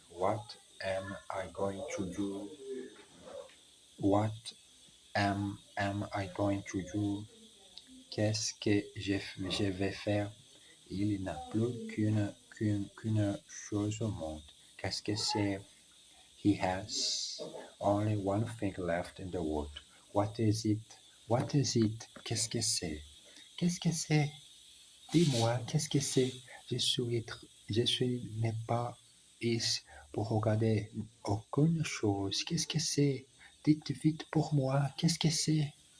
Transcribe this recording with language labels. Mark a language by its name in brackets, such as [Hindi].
[English] What am I going to do? What am I going to do? [French] Qu'est-ce que je vais faire? Il n'a plus qu'une chose au monde. Qu'est-ce que c'est? [English] He has only one thing left in the world. What is it? What is it? [French] Qu'est-ce que c'est? Qu'est-ce que c'est? Dis-moi, qu'est-ce que c'est? Je n'ai pas ici pour regarder aucune chose. Qu'est-ce que c'est? Dites vite pour moi, qu'est-ce que c'est?